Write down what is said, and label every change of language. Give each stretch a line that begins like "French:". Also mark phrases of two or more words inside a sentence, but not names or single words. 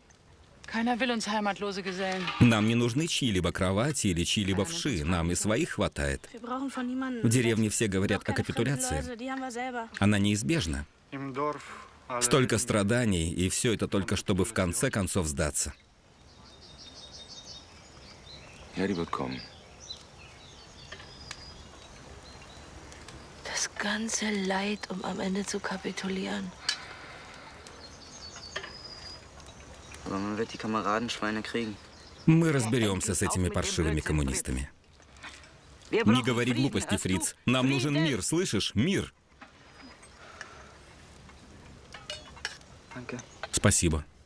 Russian: Нам не нужны чьи-либо кровати или чьи-либо вши, нам и своих хватает. В деревне все говорят о капитуляции. Она неизбежна. Столько страданий, и все это только чтобы в конце концов сдаться.
German: Das ganze Leid, am Ende zu kapitulieren.
Russian: Мы разберемся с этими паршивыми коммунистами. Не говори глупости, Фриц. Нам нужен мир, слышишь? Мир. Спасибо.